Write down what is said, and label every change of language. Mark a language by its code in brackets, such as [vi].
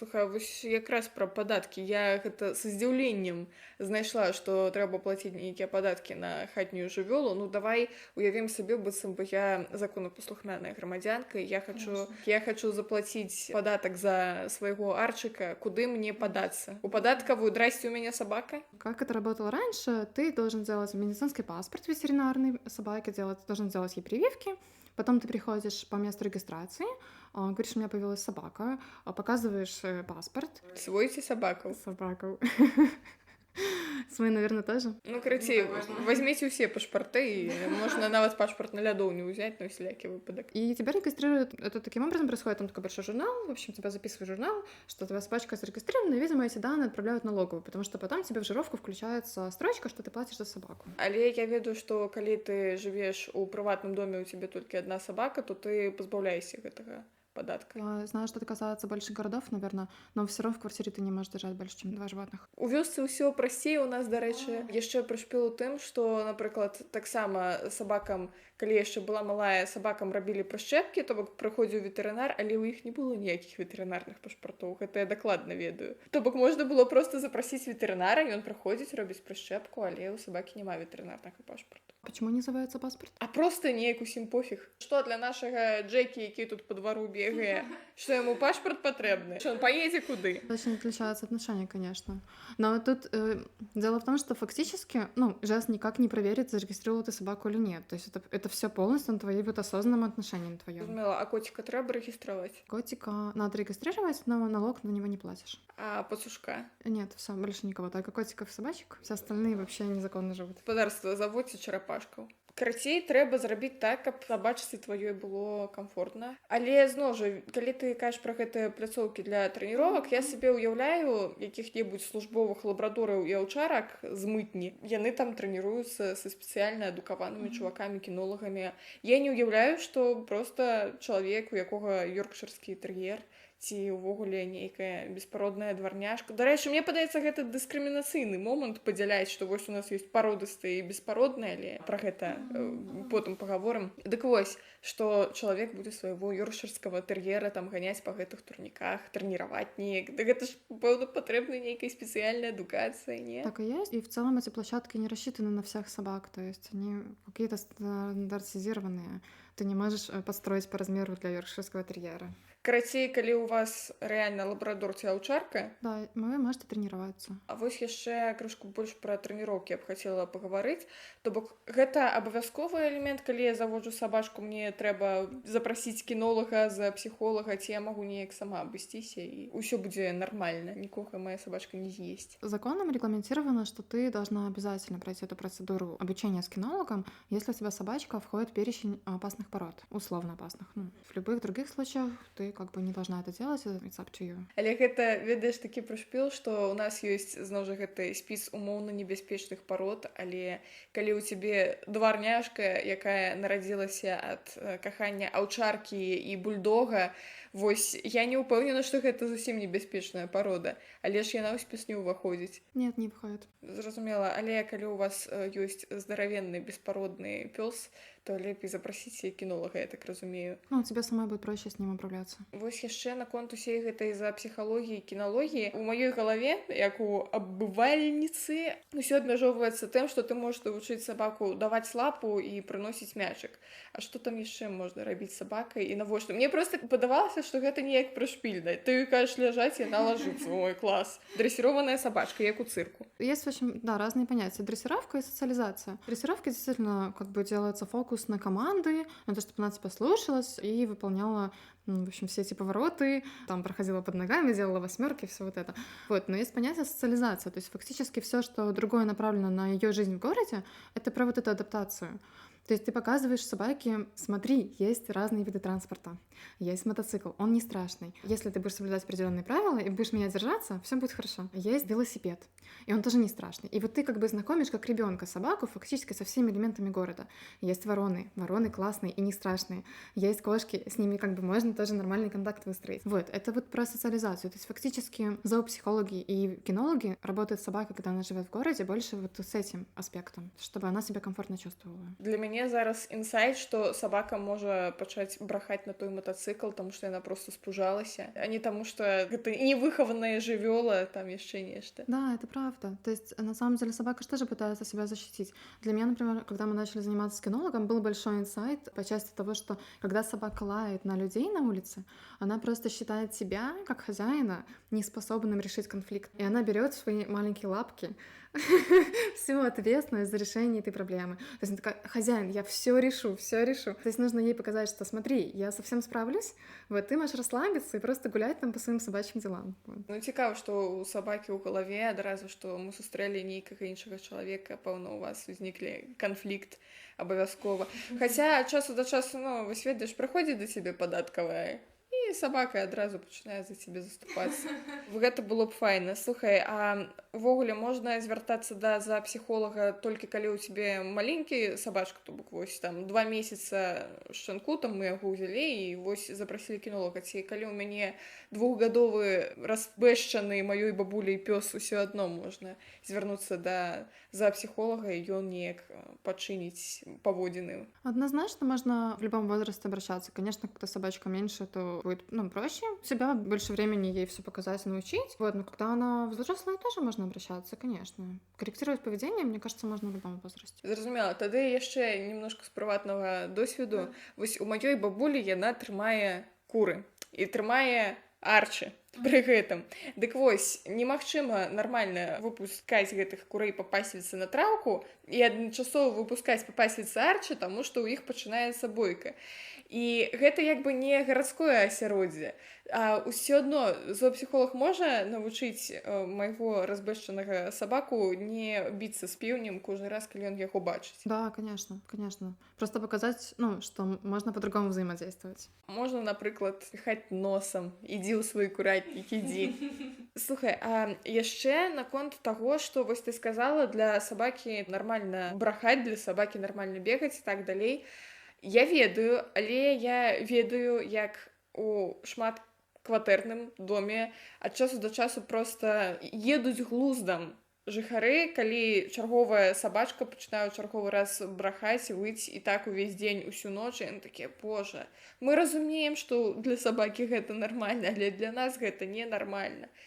[be] Слухай, вось якраз пра падаткі. Я гэта са здзіўленнем знайшла, што трэба плаціць нейкія падаткі на хатнюю жывёлу. Ну давай уявім сабе, быццам бы я законапаслухмяная грамадзянка, і я хачу заплаціць падатак за свайго арчыка, куды мне падацца? У падаткавую, здрасце, у мяне сабака? [ru] Как это работало раньше, ты должен делать медицинский паспорт ветеринарной собаке, должен делать ей прививки, потом ты приходишь по месту регистрации, говоришь, у меня появилась собака, показываешь паспорт. [be] Свой ці сабакаў? [ru] Собаку. Свой, наверное, тоже. [be] Ну, карацей, [ru] возьмите все [be] пашпарты, и можно нават пашпарт на лядоўню взять, на всякий выпадок. [ru] И тебя регистрируют, это таким образом происходит, там такой большой журнал, в общем, тебя записывают в журнал, что твоя собачка зарегистрирована, и, видимо, эти данные отправляют в налоговую, потому что потом тебе в жировку включается строчка, что ты платишь за собаку. [be] Але я ведаю, што калі ты жывеш у прыватным доме, у цябе толькі адна сабака, то ты пазбаўляешся гэтага падатка. [ru] Я знаю, что это касается больших городов, наверное, но все равно в квартире ты не можешь держать больше, чем 2 животных. [be] У вёсцы ўсё прасцей у нас, дарэчы, яшчэ прышпіл у тым, што, напрыклад, таксама сабакам, калі яшчэ была малая, сабакам рабілі прышчэпкі, то бок прыходзіў ветэрынар, але ў іх не было ніякіх ветэрынарных пашпартоў, гэта я дакладна ведаю. То бок можна было проста запрасіць ветэрынара, ён прыходзіць, робіць прышчэпку, але ў сабакі няма ветэрынарнага пашпарту. [ru] Почему не называется паспорт? [be] А просто неяк усім пофіг. Што для нашага Джекі, які тут по двару бегае, што яму пашпарт патрэбны? Што ён паедзе куды? [ru] Очень отличаются отношения, конечно. Но тут дело в том, что фактически, ЖЭС никак не проверит, зарегистрировала ты собаку или нет. То есть это все полностью на твоей вот осознанном отношении на твоем. [be] Зразумела, а котика трэба рэгістраваць? [ru] Котика надо регистрировать, но налог на него не платишь. [be] А пацушка? [ru] Нет, все, больше никого. Только котиков и собачек. Все остальные вообще незаконно живут. [be] Гаспадарства заводзіць чарапашкаў. Карацей, трэба зрабіць так, каб сабачцы тваёй было камфортна. Але зноў жа, калі ты кажаш пра гэтыя пляцоўкі для трэніровак, я сабе ўяўляю якіх-небудзь службовых лабрадораў і аўчарак з мытні. Яны там трэніруюцца са спецыяльна адукаванымі чувакамі-кінолагамі. Я не ўяўляю, што проста чалавек, у якога ёркшырскі тэр'ер, ці ўвогуле нейкая беспародная дварняшка. Дарэчы, мне падаецца, гэта дыскрымінацыйны момант падзяляць, што вось у нас ёсць пародыстыя і беспародныя, але пра гэта потым пагаворым. Дык вось, што чалавек будзе свайго ёркшырскага тэр'ера там ганяць па гэтых турніках, трэніраваць неяк. Да гэта ж, пэўна, патрэбна нейкая спецыяльная адукацыя, не? [ru] Так и есть. И в целом эти площадки не рассчитаны на всех собак, то есть они какие-то стандартизированные. Ты не можешь построить по размеру для ёркширского терьера. [be] Карацей, калі ў вас рэальна лабрадор ці аўчарка, [ru] Да, вы можете тренироваться. [be] а вось яшчэ крышку больш пра трэніроўкі я б хацела пагаварыць. То бок гэта абавязковы элемент, калі я заводжу сабачку, мне трэба запрасіць кінолага за псіхолага, ці я магу неяк сама абысціся і ўсё будзе нармальна, нікога моя сабачка не з'есць. [ru] Законом регламентировано, что ты должна обязательно пройти эту процедуру обучения с кинологом, если у тебя собачка входит в перечень опасных пород, условно опасных. В любых других случаях ты как бы не должна это делать, [en] it's up to you. [be] Але гэта, ведаеш, такі прышпіл, што ў нас ёсць, зноў жа, гэты спіс умоўна небяспечных парод, але калі ў цябе дварняшка, якая нарадзілася ад кахання аўчаркі і бульдога, вось я не ўпэўнена, што гэта зусім небяспечная парода, але ж яна ў спіс не ўваходзіць. [ru] Нет, не входит. [be] Зразумела, але калі ў вас ёсць здаравенны беспародны пёс, то лепей запрасіць кінолага, я так разумею. [ru] Тебе самой будет проще с ним управляться. [be] Вось яшчэ наконт усей гэтай за псіхалогіі, кіналогіі. У маёй галаве, як у абывальніцы, усё абмяжоўваецца тым, што ты можаш навучыць сабаку даваць лапу і прыносіць мячык. А што там яшчэ можна рабіць сабакай і навошта? Мне проста падавалася, што гэта неяк прышпільна. Ты кажаш ляжаць, яна лажыцца. Ой, клас. [ru] Дрессированная собачка, як у цирку. Есть, в общем, разные понятия. Дрессировка и социализация. Дрессировка действительно как бы делается фокус на команды, на то, чтобы она тебя слушалась и выполняла, в общем, все эти повороты, там проходила под ногами, делала восьмерки, все вот это. Вот, но есть понятие социализация, то есть фактически все, что другое направлено на ее жизнь в городе, это про вот эту адаптацию. То есть ты показываешь собаке, смотри, есть разные виды транспорта, есть мотоцикл, он не страшный. Если ты будешь соблюдать определенные правила и будешь меня держаться, все будет хорошо. Есть велосипед, и он тоже не страшный. И вот ты как бы знакомишь как ребенка собаку фактически со всеми элементами города. Есть вороны классные и не страшные. Есть кошки, с ними как бы можно тоже нормальный контакт выстроить. Вот, это вот про социализацию. То есть фактически зоопсихологи и кинологи работают с собакой, когда она живет в городе, больше вот с этим аспектом, чтобы она себя комфортно чувствовала. Для меня [be] мяне зараз інсайт, што сабака можа пачаць брахаць на той матацыкл, таму што яна просто спужалася, а не таму што гэта невыхаваная жывёла, там яшчэ нешта. [ru] Да, это правда. То есть, на самом деле, собака же тоже пытается себя защитить. Для меня, например, когда мы начали заниматься с кинологом, был большой инсайт по части того, что когда собака лает на людей на улице, она просто считает себя, как хозяина, неспособным решить конфликт. И она берет в свои маленькие лапки всю ответственность за решение этой проблемы. То есть она такая: хозяин, я все решу, все решу. То есть нужно ей показать, что смотри, я совсем справлюсь, вот ты можешь расслабиться и просто гулять там по своим собачьим делам. Вот. [be] Ну, цікава, што у сабакі ў галаве адразу, што мы сустрэлі нейкага іншага чалавека, пэўна, у вас узніклі канфлікт абавязкова. Хаця ад часу да часу, ну, вось ведаеш, прыходзіць да цябе падаткавая, і сабака адразу пачынае за цябе заступацца. Гэта было б файна. Слухай, а увогуле можна звяртацца да зоапсіхолага толькі калі ў цябе маленькі сабачка, то бок вось там 2 месяца шчанку, там мы яго ўзялі і вось запрасілі кінолага. Ці калі ў мяне 2-гадовы разбэшчаны маёй бабуляй пёс, усё адно можна звярнуцца да зоапсіхолага, і ён неяк пачыніць паводзіны. [ru] Однозначно можно в любом возрасте обращаться. Конечно, когда собачка меньше, то будет, ну, проще. Себя больше времени ей все показать и научить. Вот, но когда она взрослая, тоже можно обращаться, конечно. Корректировать поведение, мне кажется, можно в любом возрасте. [be] Зразумела. Тады яшчэ немножко з прыватнага досведу. Вось у маёй бабулі яна трымае куры і трымае арчы пры гэтым. Дык вось, немагчыма нармальна выпускаць гэтых курэй па пасвіцы на траўку і адначасова выпускаць па пасвіцы арчы, таму што ў іх пачынаецца бойка. І гэта як бы не гарадское асяроддзе, а ўсё адно зоапсіхолог можа навучыць майго разбэшчанага сабаку не біцца з пеўнем кожны раз, калі ён яго бачыць. [ru] Да, конечно, конечно. Просто показать, ну, что можно по-другому взаимодействовать. [be] Можна, напрыклад, піхаць носам, ідзі ў свой куратнік, ідзі. Слухай, а яшчэ наконт таго, што вось ты сказала, для сабакі нармальна брахаць, для сабакі нармальна бегаць і так далей. Я ведаю, але я ведаю, як у шматкватэрным доме ад часу да часу проста едуць глуздам жыхары, калі чарговая сабачка пачынае ў чарговы раз брахаць, выць і так увесь дзень, усю ноч, і яны такія: божа, мы разумеем, што для сабакі гэта нармальна, але для нас гэта ненармальна.